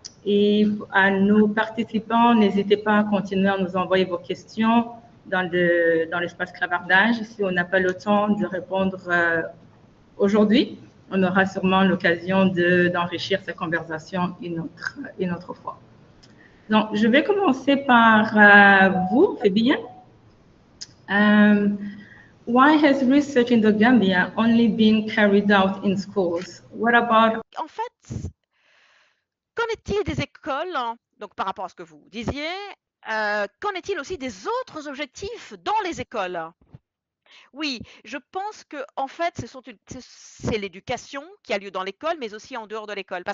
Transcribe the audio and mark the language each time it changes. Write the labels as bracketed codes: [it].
[fr] Et à nos participants, n'hésitez pas à continuer à nous envoyer vos questions dans l'espace clavardage si on n'a pas le temps de répondre aujourd'hui. on aura sûrement l'occasion d'enrichir ces conversations une autre fois. Donc, je vais commencer par vous, Fébien. [en] Why has research in the Gambia only been carried out in schools? What about... [fr] En fait, qu'en est-il des écoles, donc par rapport à ce que vous disiez, qu'en est-il aussi des autres objectifs dans les écoles? Oui, je pense que en fait, c'est l'éducation qui a lieu dans l'école, mais aussi en dehors de l'école.